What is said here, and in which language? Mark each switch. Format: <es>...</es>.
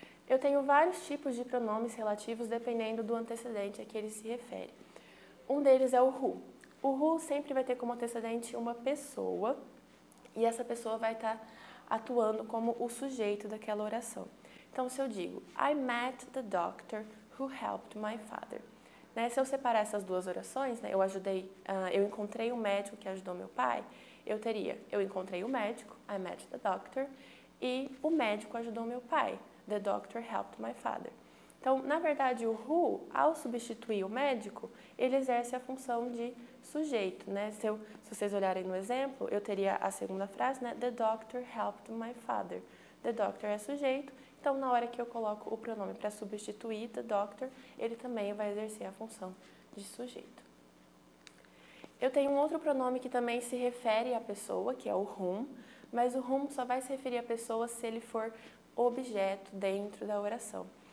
<pt>Eu tenho vários tipos de pronomes relativos dependendo do antecedente a que ele se refere. Um deles é o who. O who sempre vai ter como antecedente uma pessoa e essa pessoa vai estar atuando como o sujeito daquela oração. Então, se eu digo,</pt> <en>I met the doctor who helped my father.</en> <pt>Né? Se eu separar essas duas orações, né, eu encontrei o médico que ajudou meu pai, eu encontrei o médico,</pt> <en>I met the doctor,</en> <pt>e o médico ajudou meu pai,</pt> <en>the doctor helped my father.</en> <pt>Então, na verdade, o who, ao substituir o médico, ele exerce a função de sujeito, né? Se vocês olharem no exemplo, eu teria a segunda frase, né?</pt> <en>The doctor helped my father.</en> <pt>The doctor é sujeito, então na hora que eu coloco o pronome para substituir the doctor, ele também vai exercer a função de sujeito. Eu tenho um outro pronome que também se refere à pessoa, que é o whom, mas o whom só vai se referir à pessoa se ele for objeto dentro da oração.</pt>